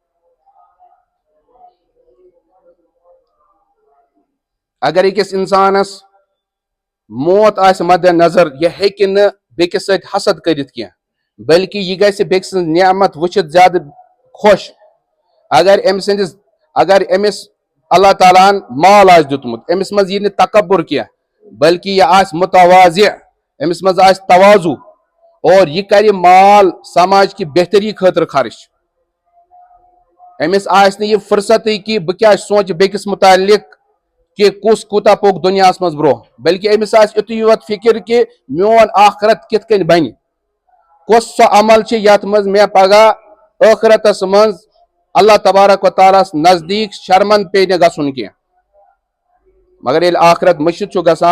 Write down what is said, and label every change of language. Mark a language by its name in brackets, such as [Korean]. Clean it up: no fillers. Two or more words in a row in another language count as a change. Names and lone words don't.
[Kashmiri] اگر أکِس انسانس موت آسہِ مد نظر یہ ہیٚکہِ نہٕ بیٚکِس سۭتۍ حسد کٔرِتھ کینٛہہ بلکہ یہ گژھِ بیٚکہِ سٕنٛز نعمت وٕچھِتھ زیادٕ خۄش اگر أمِس اللہ تعالیٰ ہن مال آسہِ دیُتمُت أمِس منٛز یی نہٕ تکبر کینٛہہ بلکہ یہ آسہِ متواضع أمِس منٛز آسہِ تواضع اور یہ کرِ مال [Urdu] سماج کی بہتری [Kashmiri] خاطر خرچ أمِس آسہِ نہٕ یہِ فرصتٕے کہ بہٕ کیٛاہ سونٛچہٕ بیٚکِس متعلق کہ کس کوٗتاہ پوٚک دُنیاہس منٛز برونٛہہ بلکہ أمِس آسہِ یُتُے یوت فکر کہ میون آخرت کِتھ کٔنۍ بنہِ کُس سُہ عمل چھُ یتھ منٛز مےٚ پگاہ ٲخرتس منٛز اللہ تبارک و تعالیٰ نزدیک شرمند پے نہٕ گژھُن کینٛہہ مگر ییٚلہِ آخرت مٔشِد چھُ گژھان